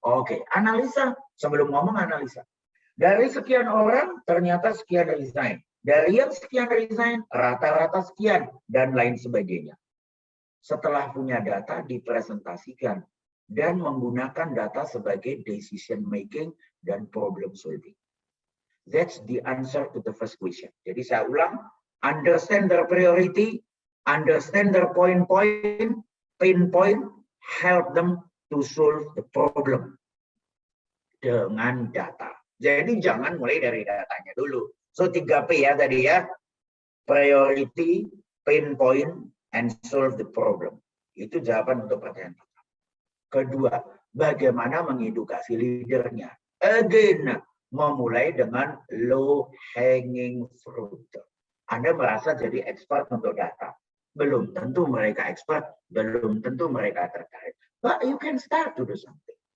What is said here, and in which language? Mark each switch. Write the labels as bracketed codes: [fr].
[id] Oke, analisa, sebelum ngomong analisa. Dari sekian orang, ternyata sekian resign. Dari yang sekian resign, rata-rata sekian, dan lain sebagainya. Setelah punya data, dipresentasikan dan menggunakan data sebagai decision making dan problem solving. [en] That's the answer to the first question. [id] Jadi saya ulang, [en] understand their priority, understand their pain point, help them to solve the problem [id] dengan data. Jadi jangan mulai dari datanya dulu. [en] So 3P ya tadi ya, priority, pain point, and solve the problem. [id] Itu jawaban untuk pertanyaan pertama. Kedua, bagaimana mengedukasi leadernya? Again, memulai dengan [en] low hanging fruit. [id] Anda merasa jadi expert untuk data. Belum tentu mereka expert, belum tentu mereka tertarik. [en] But you can start to do something.